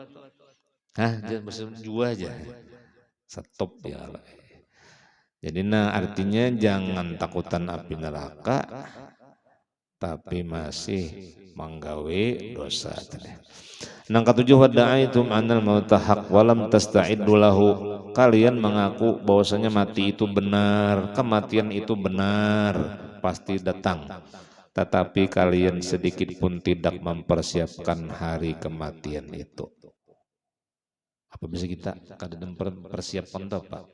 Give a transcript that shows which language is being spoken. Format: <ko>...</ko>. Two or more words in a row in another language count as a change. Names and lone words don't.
<bjn>Hah, jua aja. Stop ya. Jadi nah artinya jangan takutan api neraka tapi masih menggawe dosa. Nang ketujuh</bjn> <ar>wada'aitum anal mauta haq walam tasta'iddu lahu.</ar> <bjn>Kalian mengaku bahwasanya mati itu benar, kematian itu benar, pasti datang. Tetapi kalian sedikit pun tidak mempersiapkan hari kematian itu. Apa bisa kita kada mempersiapkan tuh Pak?</bjn>